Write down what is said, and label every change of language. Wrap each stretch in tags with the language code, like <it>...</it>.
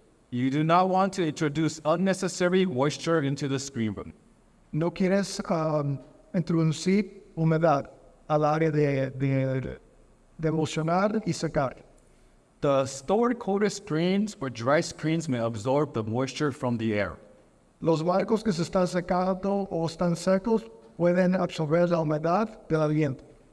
<en>You do not want to introduce unnecessary moisture into the screen room.</en> <es>No quieres introducir humedad al área de emulsionar y secar.</es> <en>The stored coated screens or dry screens may absorb the moisture from the air.</en> <es>Los marcos que se están secando o están secos pueden absorber la humedad del ambiente.</es>